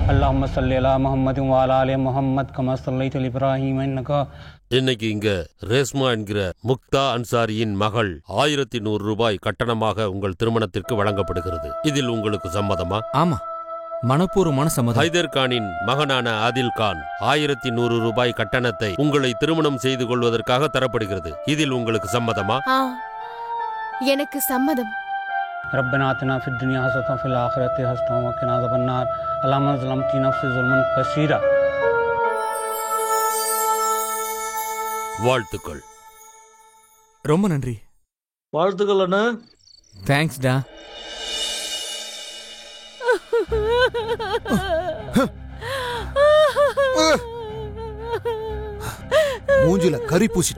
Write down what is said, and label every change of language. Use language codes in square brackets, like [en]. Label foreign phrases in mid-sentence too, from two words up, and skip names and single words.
[ar] اللهم صل على محمد وعلى آل محمد كما صليت على إبراهيم إنك. [ta] இன்னைக்கு இங்க ரேஸ்மா என்கிற முக்தா அன்சாரியின் மகள் 1100 ரூபாய் கட்டணமாக உங்கள் திருமணத்திற்கு வழங்கப்படுகிறது. இதில் உங்களுக்கு சம்மதமா? ஆமா, மனப்பூர்வமான சம்மதம். ஹைதர் கானின் மகனான ஆதில் கான் 1100 ரூபாய் கட்டணத்தை உங்களை திருமணம் செய்து கொள்வதற்காக தரப்படுகிறது. இதில் உங்களுக்கு சம்மதமா? எனக்கு சம்மதம். [ar] ربنا آتنا في الدنيا حسنة وفي الآخرة حسنة وقنا عذاب النار. اللهم ظلمت نفسي ظلما كثيرا. [ta] வாழ்த்துக்கள். ரொம்ப நன்றி. வாழ்த்துக்கள் அண்ணா. தேங்க்ஸ் டா. மூஞ்சில கறி பூசிட்டா.